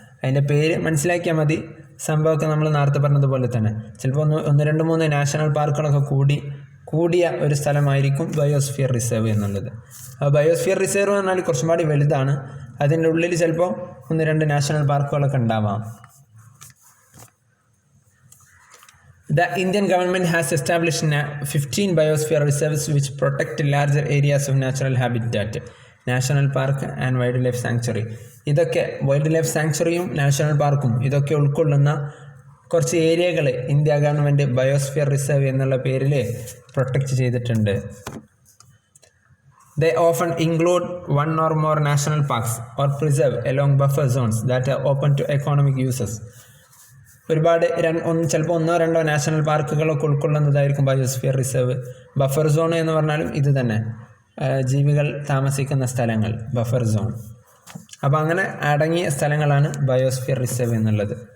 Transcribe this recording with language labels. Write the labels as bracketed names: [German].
[Malayalam] അതിൻ്റെ പേര് മനസ്സിലാക്കിയാൽ മതി. സംഭവമൊക്കെ നമ്മൾ നേരത്തെ പറഞ്ഞതുപോലെ തന്നെ ചിലപ്പോൾ ഒന്ന് രണ്ട് മൂന്ന് നാഷണൽ പാർക്കുകളൊക്കെ കൂടിയ ഒരു സ്ഥലമായിരിക്കും ബയോസ്ഫിയർ റിസർവ് എന്നുള്ളത്. ബയോസ്ഫിയർ റിസർവ് എന്ന് പറഞ്ഞാൽ കുറച്ചും കൂടി വലുതാണ്. അതിൻ്റെ ഉള്ളിൽ ചിലപ്പോൾ ഒന്ന് രണ്ട് നാഷണൽ പാർക്കുകളൊക്കെ ഉണ്ടാവാം. [English] The Indian government has established 15 biosphere reserves which protect larger areas of natural habitat, national park and wildlife sanctuary. [Malayalam] ഇതൊക്കെ വൈൽഡ് ലൈഫ് സാങ്ച്വറിയും നാഷണൽ പാർക്കും ഇതൊക്കെ ഉൾക്കൊള്ളുന്ന കുറച്ച് ഏരിയകൾ ഇന്ത്യ ഗവൺമെൻറ് ബയോസ്ഫിയർ റിസർവ് എന്നുള്ള പേരിൽ പ്രൊട്ടക്റ്റ് ചെയ്തിട്ടുണ്ട്. [English] They often include one or more national parks or preserve along buffer zones that are open to economic uses. [Malayalam] ഒരുപാട് ചിലപ്പോൾ ഒന്നോ രണ്ടോ national പാർക്കുകളൊക്കെ ഉൾക്കൊള്ളുന്നതായിരിക്കും biosphere reserve. Buffer zone എന്ന് പറഞ്ഞാലും ഇത് തന്നെ, ജീവികൾ താമസിക്കുന്ന സ്ഥലങ്ങൾ, ബഫർ സോൺ. അപ്പോൾ അങ്ങനെ അടങ്ങിയ സ്ഥലങ്ങളാണ് ബയോസ്ഫിയർ റിസർവ് എന്നുള്ളത്.